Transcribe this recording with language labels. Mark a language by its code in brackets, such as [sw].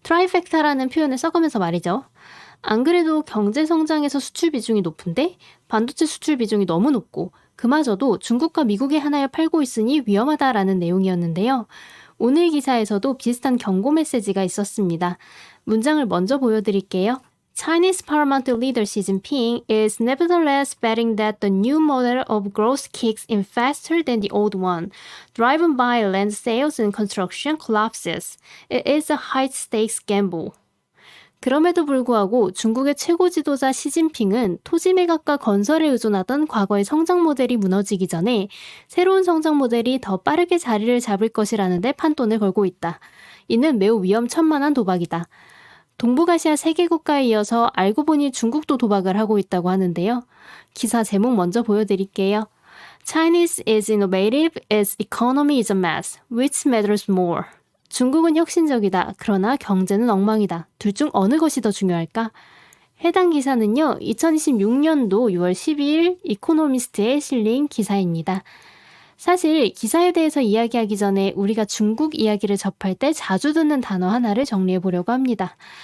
[ko] 트라이펙타라는 표현을 써가면서 말이죠. 안 그래도 경제 성장에서 수출 비중이 높은데 반도체 수출 비중이 너무 높고 그마저도 중국과 미국에 하나여 팔고 있으니 위험하다라는 내용이었는데요. 오늘 기사에서도 비슷한 경고 메시지가 있었습니다. 문장을 먼저 보여드릴게요. [en] Chinese parliamentary leader Xi Jinping is nevertheless betting that the new model of growth kicks in faster than the old one, driven by land sales and construction collapses. It is a high-stakes gamble. [ko] 그럼에도 불구하고 중국의 최고 지도자 시진핑은 토지 매각과 건설에 의존하던 과거의 성장 모델이 무너지기 전에 새로운 성장 모델이 더 빠르게 자리를 잡을 것이라는 데 판돈을 걸고 있다. 이는 매우 위험천만한 도박이다. 동북아시아 3개 국가에 이어서 알고 보니 중국도 도박을 하고 있다고 하는데요. 기사 제목 먼저 보여드릴게요. [en] Chinese is innovative, its economy is a mess. Which matters more? [ko] 중국은 혁신적이다. 그러나 경제는 엉망이다. 둘 중 어느 것이 더 중요할까? 해당 기사는요. 2026년도 6월 12일 이코노미스트에 실린 기사입니다. 사실 기사에 대해서 이야기하기 전에 우리가 중국 이야기를 접할 때 자주 듣는 단어 하나를 정리해 보려고 합니다.